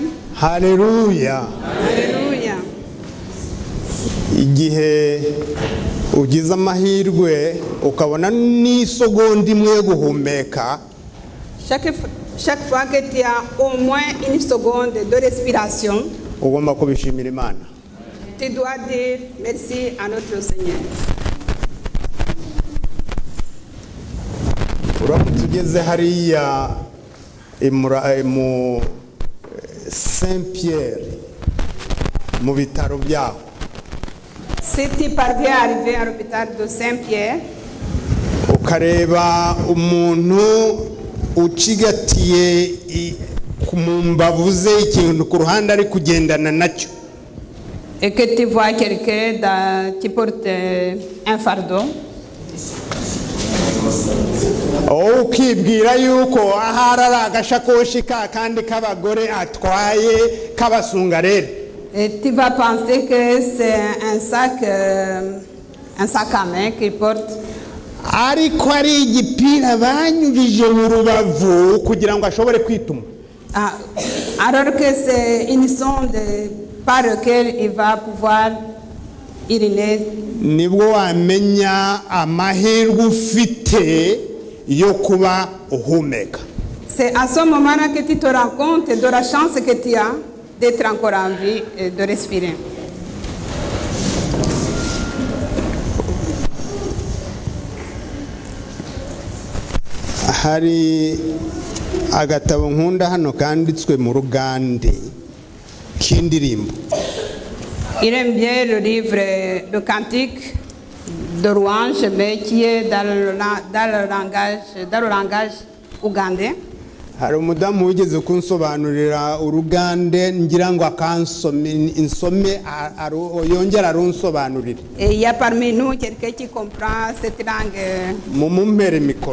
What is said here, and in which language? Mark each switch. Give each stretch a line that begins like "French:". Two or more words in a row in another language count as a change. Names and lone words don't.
Kinyarwanda: Hallelujah. Hallelujah. Igihe ugize amahirwe ukabona n'isegonda imwe guhumeka,
French: Chaque fois que tu as au moins une seconde de respiration,
Kinyarwanda: ugomba kubishimira Imana.
French: tu dois dire merci à notre Seigneur.
Kinyarwanda: Uramutse ugeze hariya mu Saint-Pierre mu bitaro byaho,
French: Si tu parviens à arriver à l'hôpital de Saint-Pierre,
Kinyarwanda: ukareba umuntu ucigatiye mu mbavu ze ikintu ku ruhande ari kugendana nacyo,
French: et que tu vois quelqu'un qui porte un fardeau,
Kinyarwanda: ukibwira yuko ahari ari agashakoshi ka kandi k'abagore atwaye k'abasungarere,
French: et tu vas penser que c'est un sac à main qu'il porte,
Kinyarwanda: ariko ari igipira banyujije mu rubavu kugira ngo ashobore kwituma.
French: alors que c'est une sonde par laquelle il va pouvoir uriner.
Kinyarwanda: Nibwo wamenya amahirwe ufite yo kuba uhumeka.
French: C'est à ce moment-là que tu te rends compte de la chance que tu as d'être encore en vie et de respirer.
Kinyarwanda: Hari agatabo nkunda hano kanditswe mu Rugande k'indirimbo.
French: Il aime bien le livre de cantique de louange, mais qui est dans le langage ougandais.
Kinyarwanda: Hari umudamu wigeze kunsobanurira Urugande ngira ngo insome yongera arunsobanurira.
French: Et il y a parmi nous quelqu'un qui comprend cette langue.
Kinyarwanda: Mumumpere mikoro.